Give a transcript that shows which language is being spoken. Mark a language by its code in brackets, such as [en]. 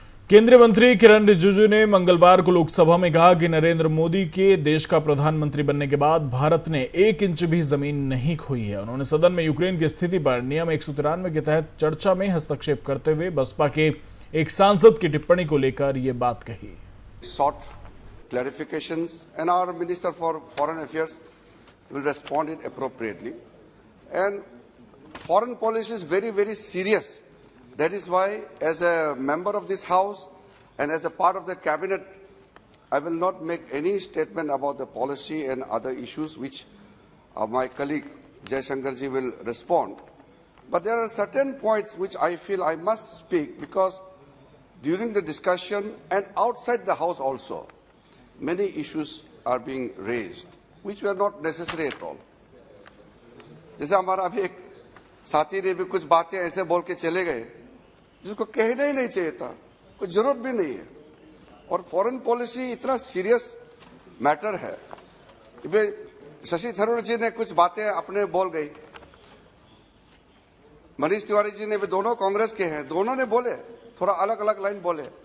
[hi] केंद्रीय मंत्री किरण रिजिजू ने मंगलवार को लोकसभा में कहा कि नरेंद्र मोदी के देश का प्रधानमंत्री बनने के बाद भारत ने 1 इंच भी जमीन नहीं खोई है। उन्होंने सदन में यूक्रेन की स्थिति पर नियम 193 के तहत चर्चा में हस्तक्षेप करते हुए बसपा के एक सांसद की टिप्पणी को लेकर ये बात कही। [en] Sought clarifications and our Minister for Foreign Affairs will respond it appropriately. And foreign policy is very, very serious. That is why, as a member of this House and as a part of the cabinet, I will not make any statement about the policy and other issues which my colleague Jaishankarji will respond. But there are certain points which I feel I must speak because during the discussion and outside the House also, many issues are being raised which were not necessary at all. [hi] जैसे हमारा अभी एक साथी ने भी कुछ बातें ऐसे बोल के चले गए जिसको कहना ही नहीं चाहिए था, कोई जरूरत भी नहीं है। और फॉरेन पॉलिसी इतना सीरियस मैटर है कि भाई शशि थरूर जी ने कुछ बातें अपने बोल गई, मनीष तिवारी जी ने भी, दोनों कांग्रेस के हैं, दोनों ने बोले, थोड़ा अलग अलग लाइन बोले।